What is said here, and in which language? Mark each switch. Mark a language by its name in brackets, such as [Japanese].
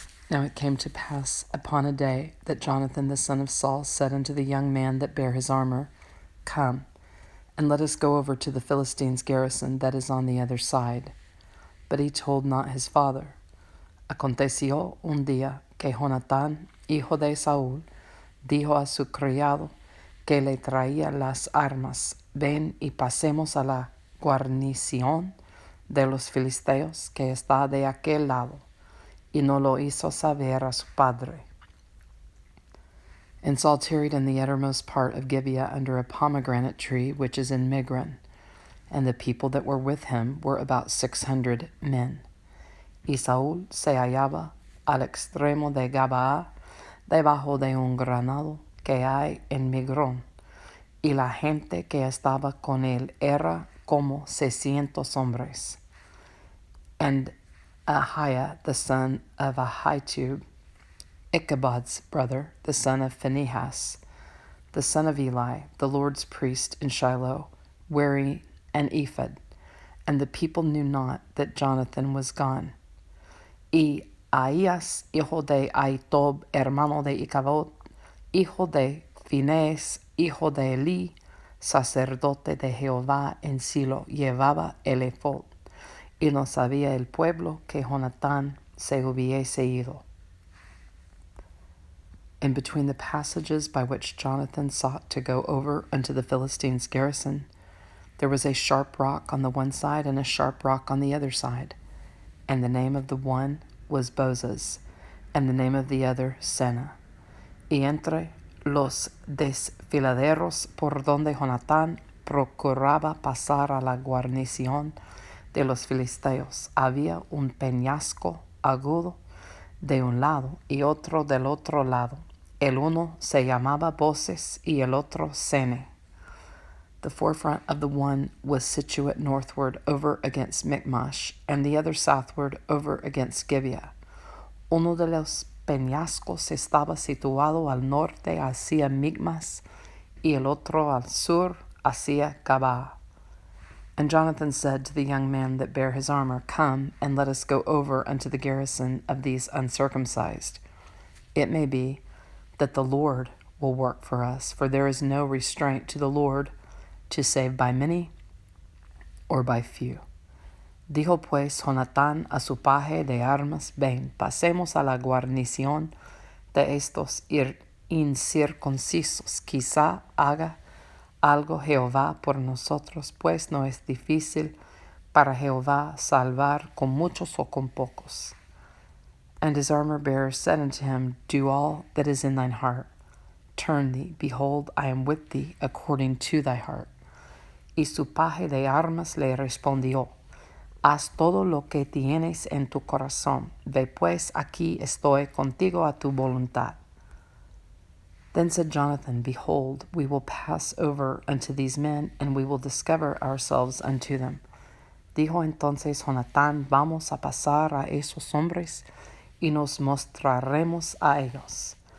[English] Now it came to pass upon a day that Jonathan the son of Saul said unto the young man that bare his armor, Come, and let us go over to the Philistines' garrison that is on the other side. But he told not his father. [Spanish] Aconteció un día que Jonatán, hijo de Saúl, dijo a su criado que le traía las armas, Ven y pasemos a la guarnición de los filisteos que está de aquel lado, y no lo hizo saber a su padre. [English] And Saul tarried in the uttermost part of Gibeah under a pomegranate tree which is in Migron, and the people that were with him were about 600 men. [Spanish] Y Saúl se hallaba al extremo de Gabaa, debajo de un granado que hay en Migron, y la gente que estaba con él era como 600 hombres. [English] And Ahiah, the son of Ahitub, Ichabod's brother, the son of Phinehas, the son of Eli, the Lord's priest in Shiloh, wearing an ephod, and the people knew not that Jonathan was gone. [Spanish] Y Ahías, hijo de Ahitob, hermano de Ichabod, hijo de Phinehas, hijo de Eli, sacerdote de Jehová en Silo, llevaba el ephod, y no sabía el pueblo que Jonatán se hubiese ido. [English] And between the passages by which Jonathan sought to go over unto the Philistines' garrison, there was a sharp rock on the one side and a sharp rock on the other side, and the name of the one was Bozez, and the name of the other Sena. [Spanish] Y entre los desfiladeros por donde Jonatán procuraba pasar a la guarnición de los filisteos, había un peñasco agudo de un lado y otro del otro lado. El uno se llamaba Bozez y el otro Sene. [English] The forefront of the one was situate northward over against Michmash, and the other southward over against Gibeah. [Spanish] Uno de los peñascos estaba situado al norte hacia Michmash, y el otro al sur hacia Gabaa. [English] And Jonathan said to the young man that bare his armor, Come, and let us go over unto the garrison of these uncircumcised. It may be that the Lord will work for us, for there is no restraint to the Lord to save by many or by few. [Spanish] Dijo pues Jonatán a su paje de armas, Ven, pasemos a la guarnición de estos incircuncisos, quizá haga algo Jehová por nosotros, pues no es difícil para Jehová salvar con muchos o con pocos. [English] And his armor-bearer said unto him, Do all that is in thine heart. Turn thee, behold, I am with thee according to thy heart. [Spanish] Y su paje de armas le respondió, Haz todo lo que tienes en tu corazón. Ve pues, aquí estoy contigo a tu voluntad. [English] Then said Jonathan, Behold, we will pass over unto these men, and we will discover ourselves unto them. [Spanish] Dijo entonces Jonatán, Vamos a pasar a esos hombres, y nos mostraremos a ellos.